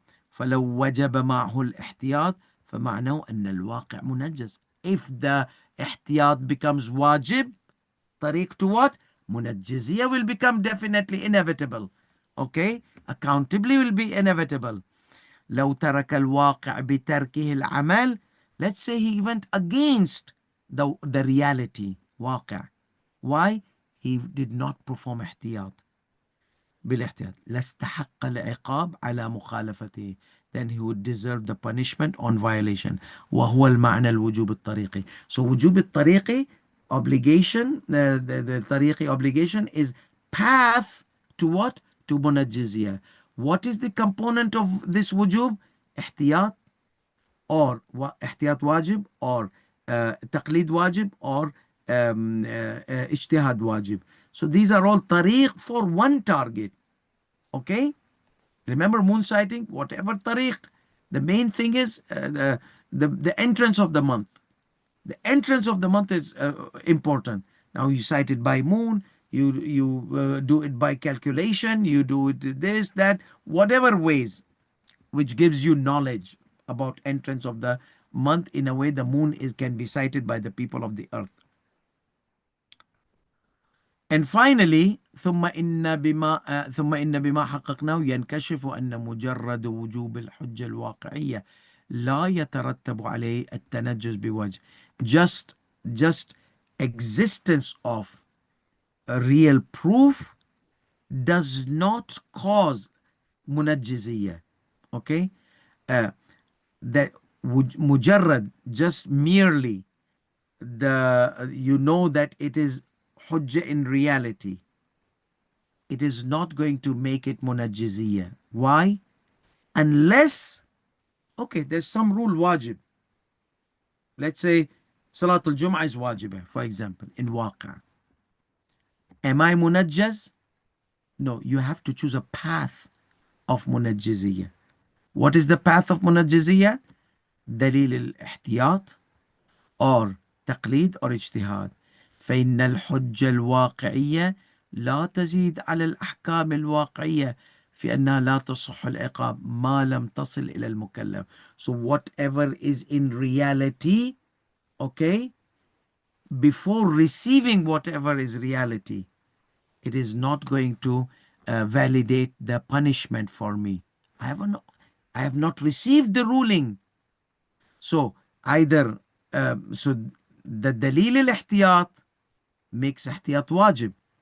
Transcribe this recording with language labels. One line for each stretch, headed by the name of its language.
Arabic: فلو وجب معه الاحتياط فمعناه أن الواقع منجز.
English: If the ihtiyat becomes wajib, طريق to what? منجزية will become definitely inevitable. Okay, accountably will be inevitable.
Arabic: لو ترك الواقع بتركه العمل,
English: let's say he went against the reality, واقع. Why? He did not perform احتياط.
Arabic: بالاحتياط لاستحق العقاب على مخالفته,
English: then he would deserve the punishment on violation.
Arabic: وهو المعنى الوجوب الطريقي.
English: So وجوب الطريقي, obligation, the طريقي obligation is path to what? To منجزية. What is the component of this wujub?
Arabic: احتياط or احتياط واجب or تقليد واجب or اجتهاد واجب.
English: So these are all tariq for one target. Okay? Remember moon sighting, whatever tariq. The main thing is the entrance of the month. The entrance of the month is important. Now you sight it by moon, you do it by calculation, you do it this, that, whatever ways, which gives you knowledge about entrance of the month in a way the moon can be sighted by the people of the earth. And finally,
Arabic: ثم إن بما حققناه ينكشف أن مجرد وجوب الحجة الواقعية لا يترتب عليه التنجس بوجه.
English: Just existence of a real proof does not cause منجزية. Okay? That mujarrad, just merely you know that it is hujjah in reality, it is not going to make it munajjiziyah. Why? Unless, okay, there's some rule wajib. Let's say Salatul Jum'ah is wajibah, for example, in waqa. Am I munajjaz? No, you have to choose a path of munajjiziyah. What is the path of munajjiziyah? Dalil al-ihtiyat or تقليد or اجتهاد.
Arabic: فإن الحجة الواقعية لا تزيد على الأحكام الواقعية في أنها لا تصح العقاب ما لم تصل إلى المكلف.
English: So whatever is in reality, okay, before receiving whatever is reality, it is not going to validate the punishment for me. I have not received the ruling. So either so the دليل الاحتياط makes احتياط واجب.